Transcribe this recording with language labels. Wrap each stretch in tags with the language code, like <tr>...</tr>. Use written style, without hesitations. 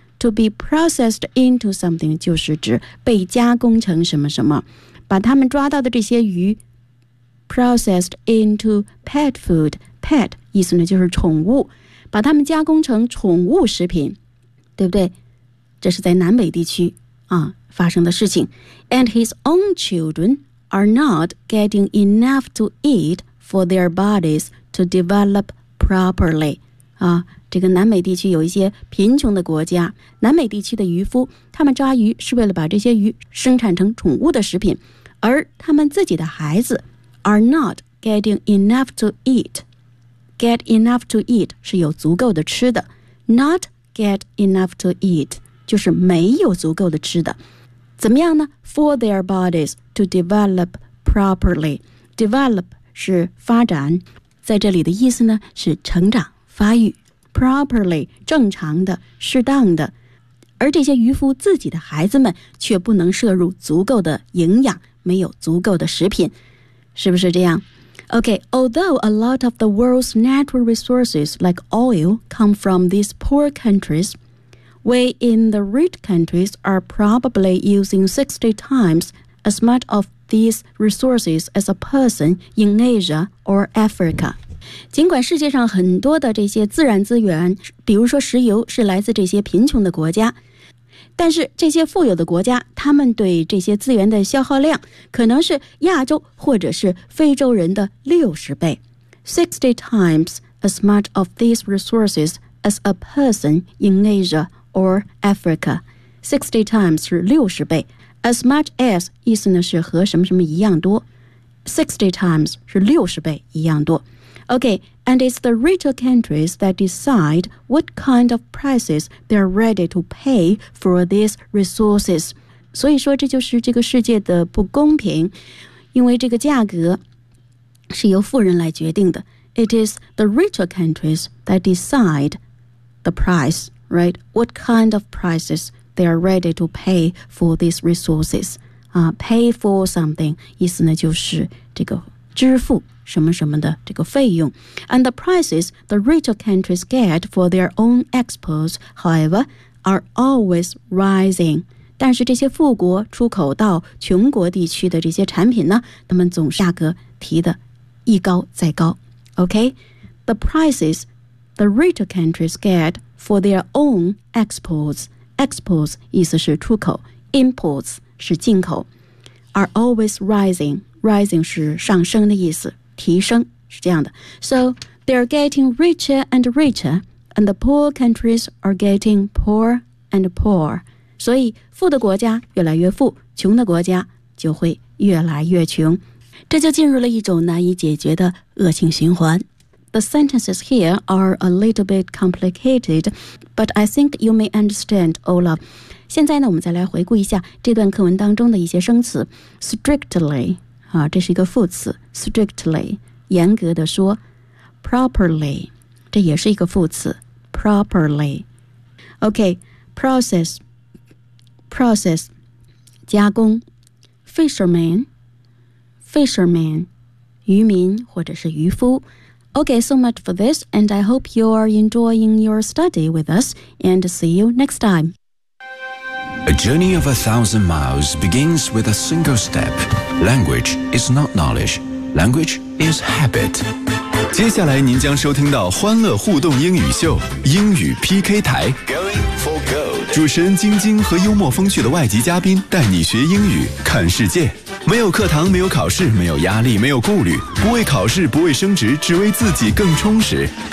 <en>To be processed into something</en> <zh>就是指被加工成什么什么，把他们抓到的这些鱼</zh> <en>Processed into pet food.</en> <zh>Pet 意思呢就是宠物，把它们加工成宠物食品，对不对？这是在南北地区啊发生的事情。</zh> <en>And his own children are not getting enough to eat for their bodies to develop properly.</en> <zh>啊，这个南美地区有一些贫穷的国家，南美地区的渔夫，他们抓鱼是为了把这些鱼生产成宠物的食品，而他们自己的孩子。</zh> <en>Are not getting enough to eat. Get enough to eat</en> <zh>是有足够的吃的。</zh> <en>Not get enough to eat</en> <zh>就是没有足够的吃的。怎么样呢？</zh> <en>For their bodies to develop properly.</en> <zh>Develop 是发展，在这里的意思呢是成长、发育。 Properly 正常的、适当的。而这些渔夫自己的孩子们却不能摄入足够的营养，没有足够的食品。是不是这样？</zh> <en>Okay, although a lot of the world's natural resources like oil come from these poor countries, we in the rich countries are probably using 60 times as much of these resources as a person in Asia or Africa.</en> <zh>尽管世界上很多的这些自然资源，比如说石油，是来自这些贫穷的国家，但是这些富有的国家，他们对这些资源的消耗量可能是亚洲或者是非洲人的60倍。</zh> <en>60 times as much of these resources as a person in Asia or Africa.</en> <zh>60 times 是60倍，</zh> <en>as much as</en> <zh>意思呢是和什么什么一样多， 60 times 是60倍一样多。</zh> <en>OK, and it's the richer countries that decide what kind of prices they're ready to pay for these resources.</en> <zh>所以说这就是这个世界的不公平，因为这个价格是由富人来决定的。</zh> <en>It is the richer countries that decide the price, right? What kind of prices they're ready to pay for these resources. Pay for something</en> <zh>意思呢就是这个支付什么什么的这个费用。</zh> <en>And the prices the richer countries get for their own exports, however, are always rising.</en> <zh>但是这些富国出口到穷国地区的这些产品呢，他们总价格提的一高再高。</zh> <en>OK, the prices the richer countries get for their own exports, exports</en> <zh>意思是出口，</zh> <en>imports</en> <zh>是进口，</zh> <en>are always rising.</en> <zh>Rising 是上升的意思，提升是这样的。</zh> <en>So they're getting richer and richer, and the poor countries are getting poor and poor. 所以富的国家越来越富，穷的国家就会越来越穷，这就进入了一种难以解决的恶性循环。 The sentences here are a little bit complicated, but I think you may understand, Olaf.</en> <zh>现在呢，我们再来回顾一下这段课文当中的一些生词。 Strictly, 啊，这是一个副词。Strictly, 严格的说。 Properly, 这也是一个副词。Properly. Okay, process, 加工。 Fisherman, 渔民或者是渔夫。</zh> <en>Okay, so much for this, and I hope you are enjoying your study with us, and see you next time. A journey of 1,000 miles begins with a single step. Language is not knowledge. Language is habit.</en> <zh>接下来您将收听到欢乐互动英语秀，英语 PK 台。</zh> <en>Going for gold.</en> <zh>主持人晶晶和幽默风趣的外籍嘉宾带你学英语，看世界。没有课堂，没有考试，没有压力，没有顾虑，不为考试，不为升职，只为自己更充实。</zh>